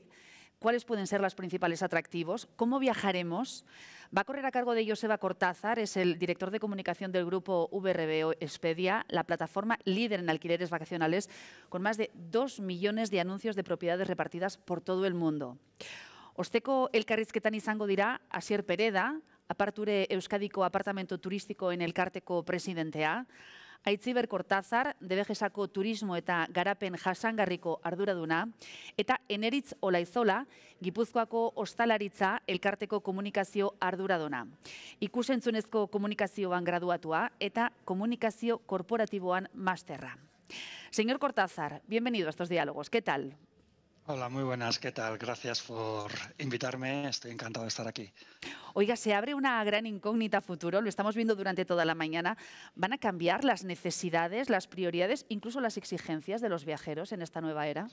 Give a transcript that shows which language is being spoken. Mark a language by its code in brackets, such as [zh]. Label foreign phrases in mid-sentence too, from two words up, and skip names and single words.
[es] ¿Cuáles pueden ser los principales atractivos? ¿Cómo viajaremos? Va a correr a cargo de Joseba Cortázar, es el director de comunicación del grupo VRB Expedia, la plataforma líder en alquileres vacacionales, con más de 2 millones de anuncios de propiedades repartidas por todo el mundo. [eu] Osteko elkarrizketan izango dira Asier Pereda, Aparture Euskadiko apartamento turistikoen elkarteko presidentea, Aitziber Cortázar, DBGSako turismo eta garapen jasangarriko arduraduna, eta Eneritz Olaizola, Gipuzkoako ostalaritza elkarteko komunikazio arduraduna. Ikusentzunezko komunikazioan graduatua eta komunikazio korporatiboan masterra. [es] Señor Cortázar, bienvenido a estos diálogos. ¿Qué tal? Hola, muy buenas, ¿qué tal? Gracias por invitarme, estoy encantado de estar aquí. Oiga, se abre una gran incógnita a futuro, lo estamos viendo durante toda la mañana. ¿Van a cambiar las necesidades, las prioridades, incluso las exigencias de los viajeros en esta nueva era?